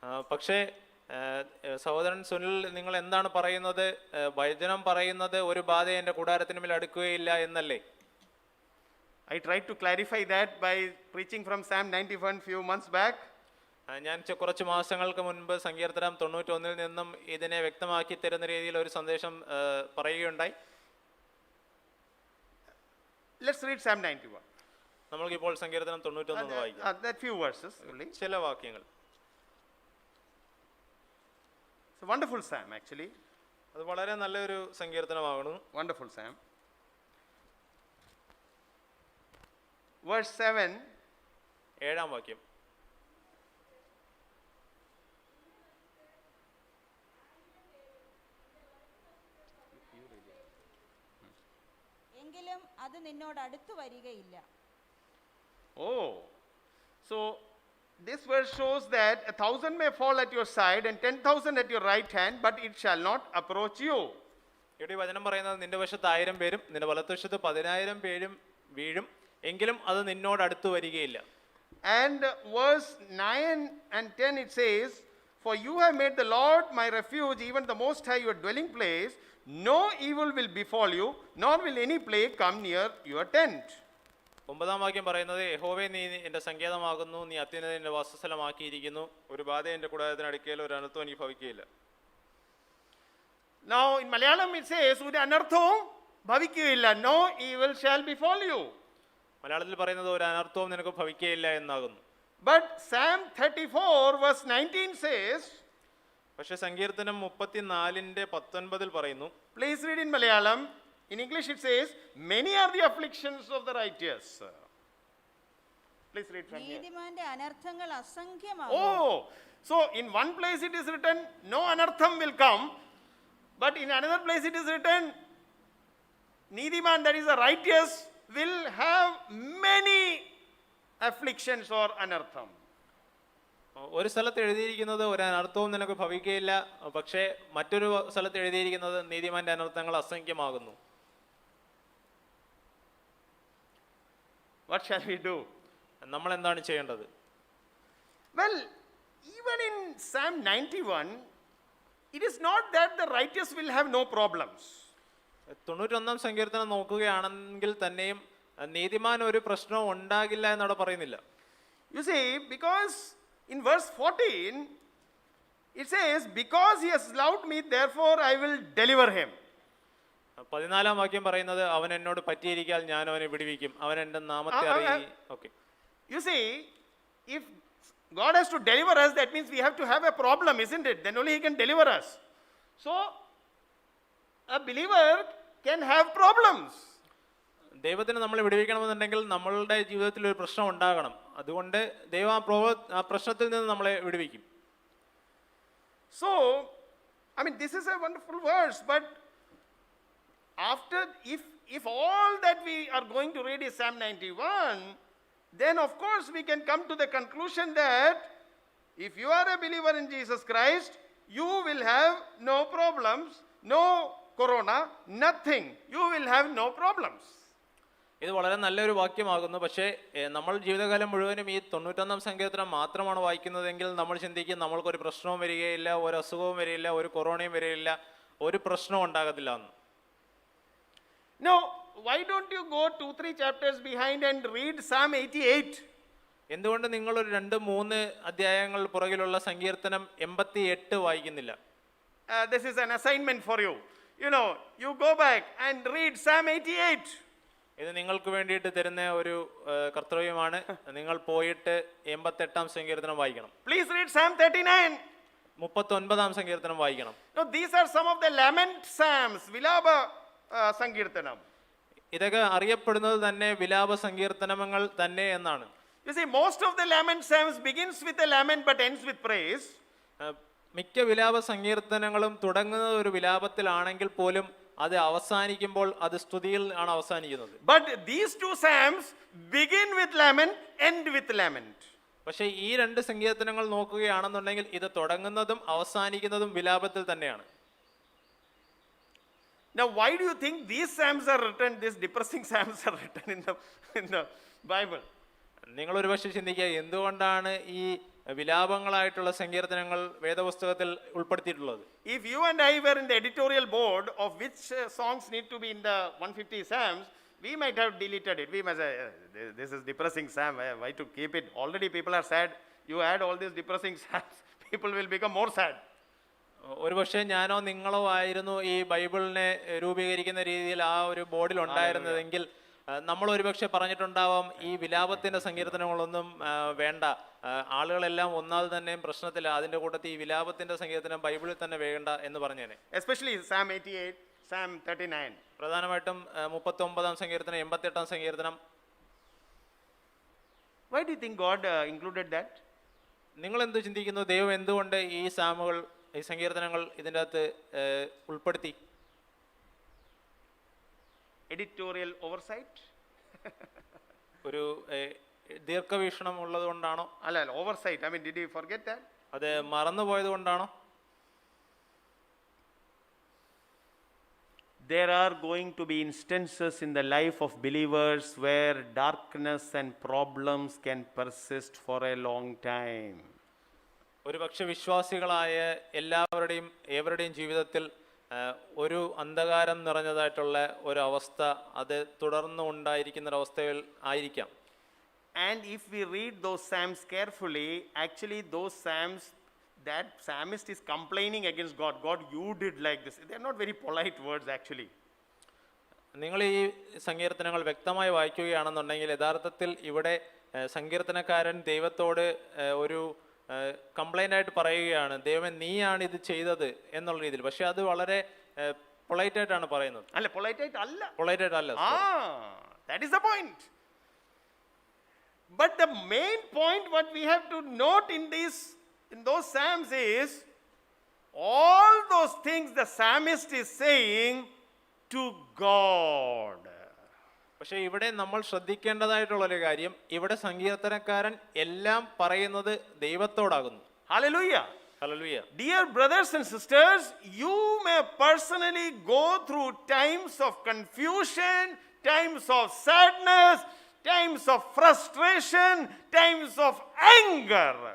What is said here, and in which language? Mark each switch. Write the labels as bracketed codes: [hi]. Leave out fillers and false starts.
[ml] പക്ഷേ സഹോദരൻ സുനിൽ, നിങ്ങൾ എന്താണ് പറയുന്നത്? വചനം പറയുന്നത് ഒരു ബാധ എൻ്റെ കൂടാരത്തിന് മേൽ അടുക്കുകയില്ല എന്നല്ലേ? [en] I tried to clarify that by preaching from Psalm 91 few months back. [ml] ഞാൻ കുറച്ച് മാസങ്ങൾക്ക് മുൻപ് സങ്കീർത്തനം 91 നിന്നും ഇതിനെ വ്യക്തമാക്കി തരുന്ന രീതിയിൽ ഒരു സന്ദേശം പറയുകയുണ്ടായി. [en] Let's read Psalm 91. [ml] നമ്മൾക്കിപ്പോൾ സങ്കീർത്തനം 91 വായിക്കാം. [en] That few verses only. [ml] ചില വാക്യങ്ങൾ. [en] It's a wonderful psalm actually. [ml] അത് വളരെ നല്ലൊരു സങ്കീർത്തനമാകുന്നു. [en] Wonderful psalm. Verse 7. [ml] 7-ാം വാക്യം. എങ്കിലും അത് നിന്നോട് അടുത്തു വരികയില്ല. [en] Oh, so this verse shows that 1,000 may fall at your side and 10,000 at your right hand, but it shall not approach you. [ml] ഇവിടെ വചനം പറയുന്നത് നിന്റെ വശത്ത് 1000 പേരും നിന്റെ വലത്തുവശത്ത് 10,000 പേരും വീഴും, എങ്കിലും അത് നിന്നോട് അടുത്തു വരികയില്ല. [en] And verse 9 and 10 it says, for you have made the Lord my refuge, even the Most High your dwelling place. No evil will befall you, nor will any plague come near your tent. [ml] 9-ാം വാക്യം പറയുന്നത്, യഹോവേ നീ എൻ്റെ സങ്കേതമാകുന്നു, നീ അത്യുന്നതന്റെ വാസസ്ഥലമാക്കിയിരിക്കുന്നു, ഒരു ബാധ എൻ്റെ കൂടാരത്തിന് അടുക്കയിൽ ഒരു അനർത്ഥവും എനിക്ക് ഭവിക്കുകയില്ല. [en] Now in Malayalam it says, [ml] ഒരു അനർത്ഥവും ഭവിക്കുകയില്ല, [en] no evil shall befall you. [ml] മലയാളത്തിൽ പറയുന്നത് ഒരു അനർത്ഥവും നിനക്ക് ഭവിക്കുകയില്ല എന്നാകുന്നു. [en] But Psalm 34 verse 19 says, [ml] പക്ഷെ സങ്കീർത്തനം 34:19 പറയുന്നു. [en] Please read in Malayalam. In English it says, many are the afflictions of the righteous. Please read from here. [ml] നീതിമാന്റെ അനർത്ഥങ്ങൾ അസംഖ്യമാകുന്നു. [en] Oh, so in one place it is written, no anartham will come, but in another place it is written, Neediman, that is the righteous, will have many afflictions or anartham. [ml] ഒരു സ്ഥലത്ത് എഴുതിയിരിക്കുന്നത് ഒരു അനർത്ഥവും നിനക്ക് ഭവിക്കുകയില്ല, പക്ഷേ മറ്റൊരു സ്ഥലത്ത് എഴുതിയിരിക്കുന്നത് നീതിമാന്റെ അനർത്ഥങ്ങൾ അസംഖ്യമാകുന്നു. [en] What shall we do? [ml] നമ്മൾ എന്താണ് ചെയ്യേണ്ടത്? [en] Well, even in Psalm 91, it is not that the righteous will have no problems. [ml] 91 സങ്കീർത്തനം നോക്കുകയാണെങ്കിൽ തന്നെയും നീതിമാൻ ഒരു പ്രശ്നവും ഉണ്ടാകില്ല എന്നവിടെ പറയുന്നില്ല. [en] You see, because in verse 14, it says, because he has loved me, therefore I will deliver him. [ml] 14-ാം വാക്യം പറയുന്നത്, അവൻ എന്നോട് പറ്റിയിരിക്കാൻ ഞാൻ അവനെ വിടുവിക്കും, അവൻ എൻ്റെ നാമത്തെ അറിയി. [en] Okay, You see, if God has to deliver us, that means we have to have a problem, isn't it? Then only he can deliver us. So, a believer can have problems. [ml] ദൈവത്തിന് നമ്മളെ വിടുവിക്കണമെന്നുണ്ടെങ്കിൽ നമ്മളുടെ ജീവിതത്തിൽ ഒരു പ്രശ്നം ഉണ്ടാകണം. അതുകൊണ്ട് ദൈവം ആ പ്രശ്നത്തിൽ നിന്ന് നമ്മളെ വിടുവിക്കും. [en] So, I mean, this is a wonderful verse, but after, if all that we are going to read is Psalm 91, then of course we can come to the conclusion that if you are a believer in Jesus Christ, you will have no problems, no corona, nothing. You will have no problems. [ml] ഇത് വളരെ നല്ലൊരു വാക്യമാകുന്നു. പക്ഷേ നമ്മൾ ജീവിതകാലം മുഴുവനും ഈ 91-ാം സങ്കീർത്തനം മാത്രമാണ് വായിക്കുന്നതെങ്കിൽ നമ്മൾ ചിന്തിക്കും നമ്മൾക്കൊരു പ്രശ്നവും വരികയില്ല, ഒരു അസുഖവും വരികയില്ല, ഒരു കൊറോണയും വരികയില്ല, ഒരു പ്രശ്നവും ഉണ്ടാകത്തില്ല എന്ന്. [en] Now, why don't you go 2-3 chapters behind and read Psalm 88? [ml] എന്തുകൊണ്ട് നിങ്ങൾ ഒരു 2-3 അധ്യായങ്ങൾ പുറകിലുള്ള സങ്കീർത്തനം 88 വായിക്കുന്നില്ല? [en] This is an assignment for you. You know, you go back and read Psalm 88. [ml] ഇത് നിങ്ങൾക്ക് വേണ്ടിയിട്ട് തരുന്ന ഒരു കർത്തവ്യമാണ്. നിങ്ങൾ പോയിട്ട് 88-ാം സങ്കീർത്തനം വായിക്കണം. [en] Please read Psalm 39. [ml] 39-ാം സങ്കീർത്തനം വായിക്കണം. [en] Now, these are some of the lament psalms, Vilaba Sankirtanam. [ml] ഇതൊക്കെ അറിയപ്പെടുന്നത് തന്നെ വിലാപ സങ്കീർത്തനങ്ങൾ തന്നെ എന്നാണ്. [en] You see, most of the lament psalms begins with a lament but ends with praise. [ml] മിക്ക വിലാപ സങ്കീർത്തനങ്ങളും തുടങ്ങുന്നത് ഒരു വിലാപത്തിലാണെങ്കിൽ പോലും അത് അവസാനിക്കുമ്പോൾ അത് സ്തുതിയിൽ ആണ് അവസാനിക്കുന്നത്. [en] But these two psalms begin with lament, end with lament. [ml] പക്ഷേ ഈ 2 സങ്കീർത്തനങ്ങൾ നോക്കുകയാണെന്നുണ്ടെങ്കിൽ ഇത് തുടങ്ങുന്നതും അവസാനിക്കുന്നതും വിലാപത്തിൽ തന്നെയാണ്. [en] Now, why do you think these psalms are written, these depressing psalms are written in the Bible? [ml] നിങ്ങൾ ഒരുപക്ഷെ ചിന്തിക്കുക, എന്തുകൊണ്ടാണ് ഈ വിലാപങ്ങളായിട്ടുള്ള സങ്കീർത്തനങ്ങൾ വേദപുസ്തകത്തിൽ ഉൾപ്പെടുത്തിയിട്ടുള്ളത്? [en] If you and I were in the editorial board of which songs need to be in the 150 psalms, we might have deleted it. We might say, this is depressing psalm, why to keep it? Already people are sad. You add all these depressing psalms, people will become more sad. [ml] ഒരുപക്ഷെ ഞാനോ നിങ്ങളോ ആയിരുന്നു ഈ ബൈബിളിനെ രൂപീകരിക്കുന്ന രീതിയിൽ ആ ഒരു ബോർഡിൽ ഉണ്ടായിരുന്നതെങ്കിൽ നമ്മൾ ഒരുപക്ഷെ പറഞ്ഞിട്ടുണ്ടാവാം, ഈ വിലാപത്തിന്റെ സങ്കീർത്തനങ്ങളൊന്നും വേണ്ട, ആളുകളെല്ലാം ഒന്നാമത് തന്നെ പ്രശ്നത്തില്ല, അതിന്റെ കൂട്ടത്തിൽ ഈ വിലാപത്തിന്റെ സങ്കീർത്തനം ബൈബിളിൽ തന്നെ വേണ്ട എന്ന് പറഞ്ഞേനെ. [en] Especially Psalm 88, Psalm 39. [ml] പ്രധാനമായിട്ടും 39-ാം സങ്കീർത്തനം, 88-ാം സങ്കീർത്തനം. [en] Why do you think God included that? [ml] നിങ്ങൾ എന്ത് ചിന്തിക്കുന്നു, ദൈവം എന്തുകൊണ്ട് ഈ സാമുകൾ, ഈ സങ്കീർത്തനങ്ങൾ ഇതിൻ്റെ അകത്ത് ഉൾപ്പെടുത്തി? [en] Editorial oversight? [ml] ഒരു ദീർഘവീക്ഷണം ഉള്ളത് കൊണ്ടാണോ? അല്ല, [en] oversight. I mean, did he forget that? [ml] അത് മറന്നുപോയത് കൊണ്ടാണോ? [en] There are going to be instances in the life of believers where darkness and problems can persist for a long time. [ml] ഒരുപക്ഷെ വിശ്വാസികളായ ഏവരുടെയും ജീവിതത്തിൽ ഒരു അന്ധകാരം നിറഞ്ഞതായിട്ടുള്ള ഒരു അവസ്ഥ അത് തുടർന്ന് ഉണ്ടായിരിക്കുന്ന ഒരവസ്ഥയിൽ ആയിരിക്കാം. [en] And if we read those psalms carefully, actually those psalms, that psalmist is complaining against God. God, you did like this. They are not very polite words actually. [ml] നിങ്ങൾ ഈ സങ്കീർത്തനങ്ങൾ വ്യക്തമായി വായിക്കുകയാണെന്നുണ്ടെങ്കിൽ യഥാർത്ഥത്തിൽ ഇവിടെ സങ്കീർത്തനക്കാരൻ ദൈവത്തോട് ഒരു കംപ്ലൈൻ്റ് ആയിട്ട് പറയുകയാണ്, ദൈവമേ നീയാണ് ഇത് ചെയ്തത് എന്നുള്ള രീതിയിൽ. പക്ഷെ അത് വളരെ പൊളൈറ്റ് ആയിട്ടാണ് പറയുന്നത്. അല്ല, പൊളൈറ്റ് അല്ല. [en] That is the point. But the main point what we have to note in those psalms is all those things the psalmist is saying to God. [ml] പക്ഷെ ഇവിടെ നമ്മൾ ശ്രദ്ധിക്കേണ്ടതായിട്ടുള്ളൊരു കാര്യം, ഇവിടെ സങ്കീർത്തനക്കാരൻ എല്ലാം പറയുന്നത് ദൈവത്തോടാകുന്നു. [en] Hallelujah. [ml] Hallelujah. [en] Dear brothers and sisters, you may personally go through times of confusion, times of sadness, times of frustration, times of anger.